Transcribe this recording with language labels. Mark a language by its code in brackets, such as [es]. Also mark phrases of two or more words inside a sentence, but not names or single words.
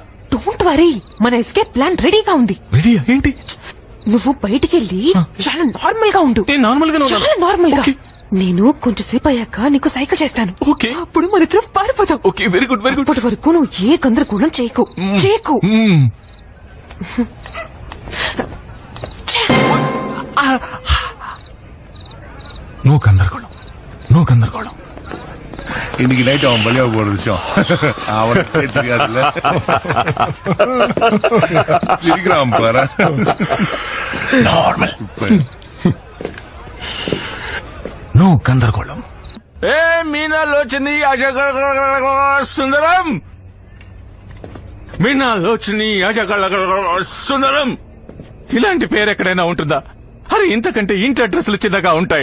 [en] Don't worry, [te] మన [en] escape plan [te] రెడీగా ఉంది. రెడీయా? ఏంటి? నువ్వు బయటికి వెళ్ళి చాలా నార్మల్ గా ఉండు. నేను నార్మల్ గా చాలా నార్మల్ గా. నేను కొంచెం సేపు అయ్యాక నీకు సైకిల్ చేస్తాను. ఓకే. అప్పుడు మన ఇద్దరం పారిపోతాం. [en] Okay, very good. [te] ఇప్పటి వరకు నువ్వు ఏ గందరగోళం చేయకు. [ta] நோ கந்தர்கோளம். இன்னைக்கு நைட் அவன் பலியா போற விஷயம் அவனுக்கு தெரியாதுல்ல. சிரிக்கிறான் பாரு. நார்மல். [te] నో గందరగోళం. ఏ మీనాలోచని సుందరం, మీనాలోచని సుందరం. ఇలాంటి పేరు ఎక్కడైనా ఉంటుందా? అరే ఇంతకంటే ఇంటి అడ్రస్లు చిన్నగా ఉంటాయి.